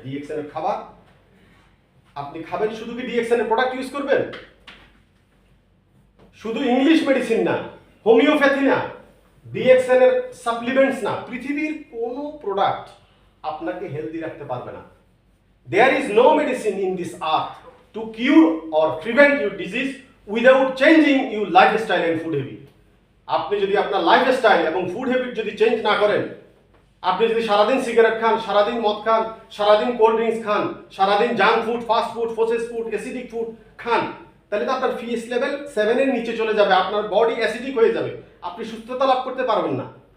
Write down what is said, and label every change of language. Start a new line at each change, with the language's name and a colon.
Bangla: DXN এর খাবার আপনি খাবেন। শুধু কি DXN এর প্রোডাক্ট ইউজ করবেন? শুধু ইংলিশ মেডিসিন না, হোমিওপ্যাথি না, DXN এর সাপ্লিমেন্টস না, পৃথিবীর কোনো প্রোডাক্ট আপনাকে হেলদি রাখতে পারবে না।
English: There is no medicine in this earth to cure or prevent your disease without changing your lifestyle and food habit.
Bangla: আপনি যদি আপনার লাইফস্টাইল এবং ফুড হ্যাবিট যদি চেঞ্জ না করেন, আপনি যদি সারাদিন সিগারেট খান, সারাদিন মদ খান, সারাদিন কোল্ড ড্রিঙ্কস খান, সারাদিন junk food, fast food, process food, acidic food খান, তাহলে তো আপনার পিএইচ লেভেল 7 এর নিচে চলে যাবে, আপনার বডি অ্যাসিডিক হয়ে যাবে, আপনি সুস্থতা লাভ করতে পারবেন না।